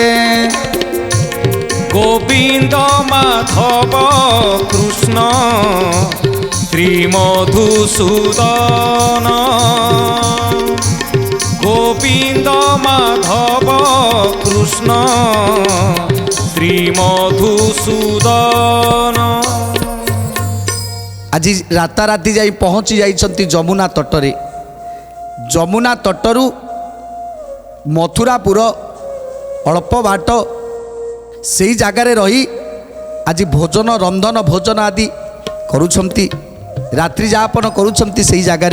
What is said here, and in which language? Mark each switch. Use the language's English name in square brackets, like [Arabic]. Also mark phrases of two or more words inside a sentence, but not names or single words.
[Bangla] গোবিন্দ মাধব কৃষ্ণ শ্রীমধুসূদন গোবিন্দ মাধব কৃষ্ণ শ্রীমধুসূদন [Odia] ଆଜି ରାତାରାତି ଯାଇ ପହଞ୍ଚି ଯାଇଛନ୍ତି ଯମୁନା ତଟରେ। ଯମୁନା ତଟରୁ ମଥୁରାପୁର ଅଳ୍ପ ବାଟ, ସେଇ ଜାଗାରେ ରହି ଆଜି ଭୋଜନ ରନ୍ଧନ ଭୋଜନ ଆଦି କରୁଛନ୍ତି, ରାତ୍ରି ଯାପନ କରୁଛନ୍ତି ସେଇ ଜାଗାରେ।